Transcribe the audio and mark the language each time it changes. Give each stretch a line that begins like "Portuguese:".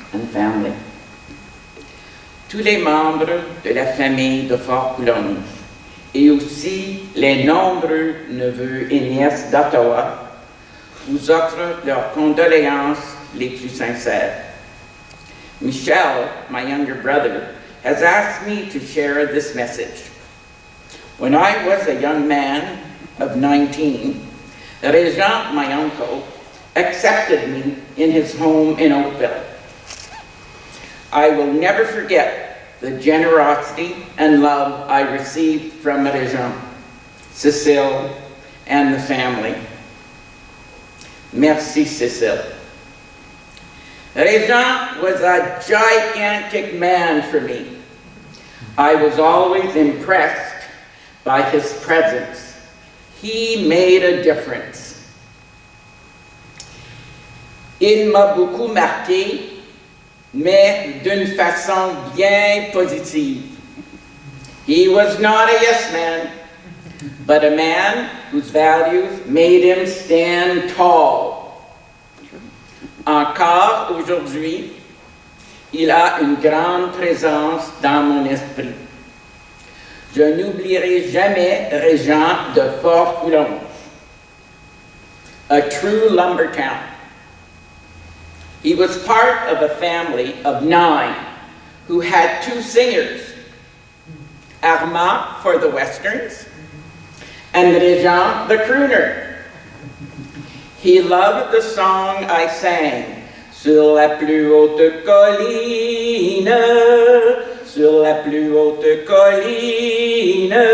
English: and family,
French: tous les membres de la famille de Fort-Coulonge et aussi les nombreux neveux et nièces d'Ottawa vous offrent leurs condoléances les plus sincères.
English: Michel, my younger brother, has asked me to share this message. When I was a young man of 19, Régent, my uncle, accepted me in his home in Oakville. I will never forget the generosity and love I received from Régent, Cécile, and the family.
French: Merci,
English: Cécile. Régent was a gigantic man for me. I was always impressed by his presence. He made a difference.
French: Il m'a beaucoup marqué, mais d'une façon bien positive.
English: He was not a yes man, but a man whose values made him stand tall.
French: Encore aujourd'hui, il a une grande présence dans mon esprit. Je n'oublierai jamais Régent de Fort-Coulonge,
English: a true lumber town. He was part of a family of 9 who had 2 singers, Armand for the westerns and Régent the crooner. He loved the song I sang,
French: Sur la plus haute colline,
English: sur la plus haute colline.